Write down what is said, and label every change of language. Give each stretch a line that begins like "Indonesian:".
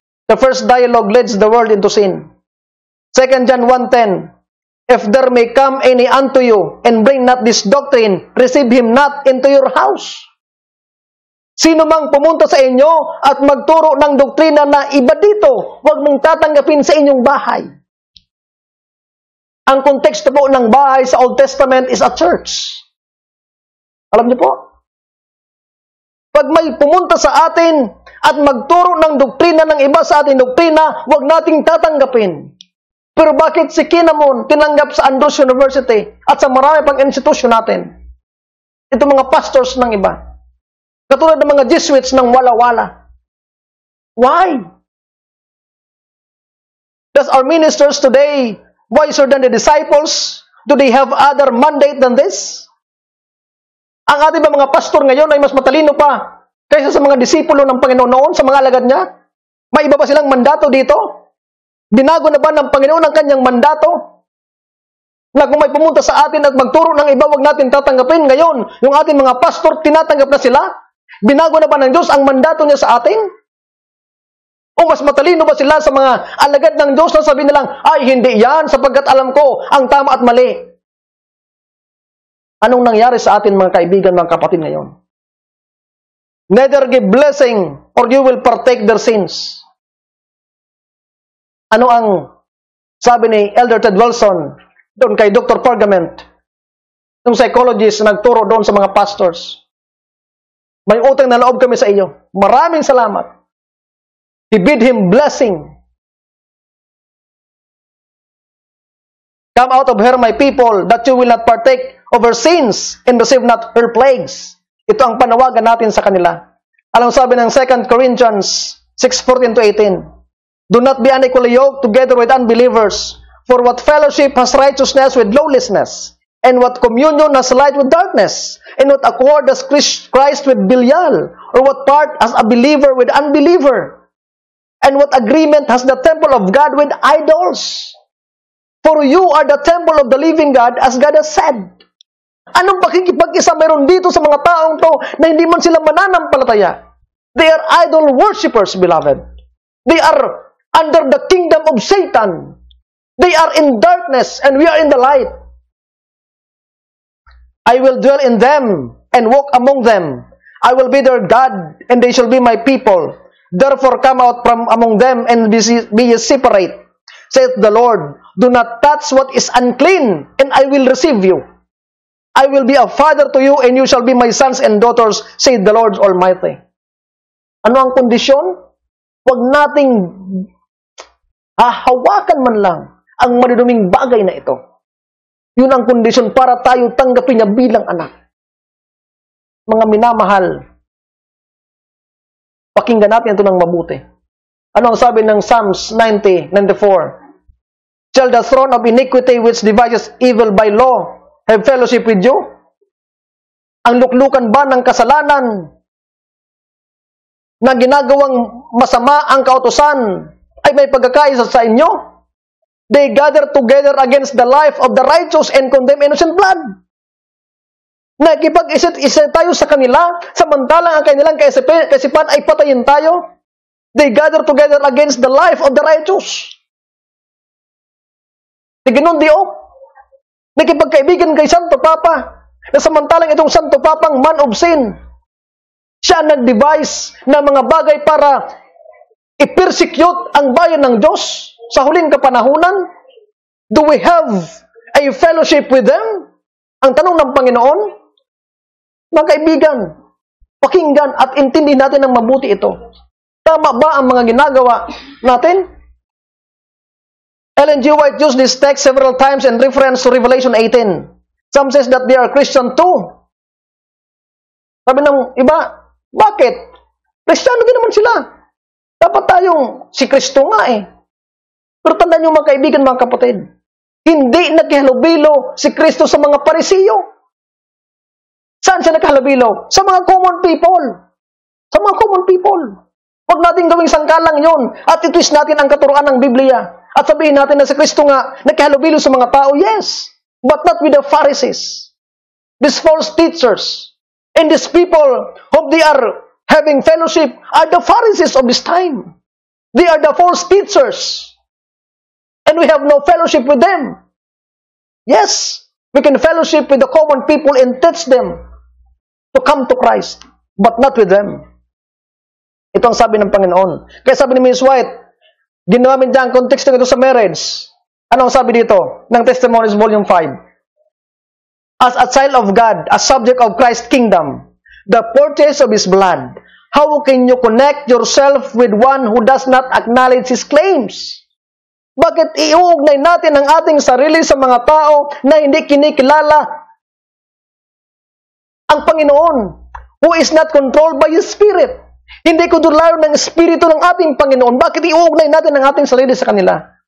English: The first dialogue leads the world into sin. 2 John 1:10, if there may come any unto you, and bring not this doctrine, receive him not into your house.
Filipino: Sino mang pumunta sa inyo at magturo ng doktrina na iba dito, huwag mong tatanggapin sa inyong bahay. Ang konteksto po ng bahay sa Old Testament
English: is a church.
Filipino: Alam niyo po? Pag may pumunta sa atin at magturo ng doktrina ng iba sa ating doktrina, huwag nating tatanggapin. Pero bakit si Kinamon tinanggap sa Andrews University at sa marami pang institusyon natin? Ito mga pastors ng iba. Katulad ng mga Jesuits ng wala-wala.
English: Why? Does our ministers today wiser than the disciples? Do they have other mandate than this?
Filipino: Ang ating mga pastor ngayon ay mas matalino pa kaysa sa mga disipulo ng Panginoon noon, sa mga alagad niya? May iba pa silang mandato dito? Binago na ba ng Panginoon ang kanyang mandato? Na kung may pumunta sa atin at magturo ng iba, wag natin tatanggapin. Ngayon, yung ating mga pastor, tinatanggap na sila? Binago na ba ng Diyos ang mandato niya sa atin? O mas matalino ba sila sa mga alagad ng Diyos na sabihin nilang, ay hindi yan sapagkat alam ko ang tama at mali? Anong nangyari sa atin mga kaibigan, mga kapatid ngayon?
English: Neither give blessing or you will partake their sins.
Filipino: Ano ang sabi ni Elder Ted Wilson doon kay Dr. Pergament, yung psychologist na nagturo doon sa mga pastors? May utang na loob kami sa iyo. Maraming salamat.
English: He bid him blessing. Come out of her, my people, that you will not partake of her sins and receive not her plagues.
Filipino: Ito ang panawagan natin sa kanila. Alang sabi ng
English: 2 Corinthians 6:14-18, do not be unequally yoked together with unbelievers, for what fellowship has righteousness with lawlessness? And what communion has light with darkness? And what accord has Christ with Belial? Or what part has a believer with unbeliever? And what agreement has the temple of God with idols? For you are the temple of the living God, as God has said.
Filipino: Anong pakikipag-isa meron dito sa mga taong to na hindi man sila mananampalataya?
English: They are idol worshippers, beloved. They are under the kingdom of Satan. They are in darkness and we are in the light. I will dwell in them and walk among them. I will be their God and they shall be my people. Therefore come out from among them and be ye separate, saith the Lord. Do not touch what is unclean, and I will receive you. I will be a father to you, and you shall be my sons and daughters, saith the Lord Almighty.
Filipino: Ano ang kondisyon? Huwag nating hahawakan man lang ang maduduming bagay na ito. Yun ang kondisyon para tayo tanggapin niya bilang anak. Mga minamahal, pakinggan natin ito ng mabuti. Ano ang sabi ng Psalms 90:94?
English: Shall the throne of iniquity which devises evil by law have fellowship with you?
Filipino: Ang luklukan ba ng kasalanan na ginagawang masama ang kautusan ay may pagkakaisa sa inyo?
English: They gather together against the life of the righteous and condemn innocent blood.
Filipino: Nakikipag-isip tayo sa kanila, samantalang ang kanilang kaisipan ay patayin tayo.
English: They gather together against the life of the righteous.
Filipino: Ganun di nakipagkaibigan kay Santo Papa, na samantalang itong Santo Papang
English: man of sin,
Filipino: siya nag-devise na mga bagay para i-persecute ang bayan ng Diyos sa huling kapanahunan.
English: Do we have a fellowship with them?
Filipino: Ang tanong ng Panginoon, mga kaibigan, pakinggan at intindihin natin ng mabuti ito. Tama ba ang mga ginagawa natin?
English: Ellen G. White used this text several times in reference to Revelation 18. Some says that they are Christian too.
Filipino: Sabi ng iba, bakit? Kristiyano din naman sila. Dapat tayong si Kristo nga eh. Pero tandaan niyo mga kaibigan, mga kapatid, hindi nagkihalubilo si Kristo sa mga Parisiyo. Saan siya nagkihalubilo? Sa mga
English: common people.
Filipino: Sa mga common people. Huwag natin gawing sangkalang yon at itwist natin ang katuruan ng Biblia. At sabihin natin na si Kristo nga nagkihalubilo sa mga tao,
English: yes, but not with the Pharisees. These false teachers and these people whom they are having fellowship are the Pharisees of this time. They are the false teachers. And we have no fellowship with them. Yes, we can fellowship with the common people and teach them to come to Christ, but not with them.
Filipino: Ito ang sabi ng Panginoon. Kaya sabi ni Ms. White, ginamit niya ang context ng ito sa marriage. Ano ang sabi dito ng Testimonies Volume 5?
English: As a child of God, a subject of Christ's kingdom, the purchase of His blood, how can you connect yourself with one who does not acknowledge His claims?
Filipino: Bakit iuugnay natin ang ating sarili sa mga tao na hindi kinikilala ang Panginoon,
English: who is not controlled by His Spirit?
Filipino: Hindi kontrolado ng Espiritu ng ating Panginoon. Bakit iuugnay natin ang ating sarili sa kanila?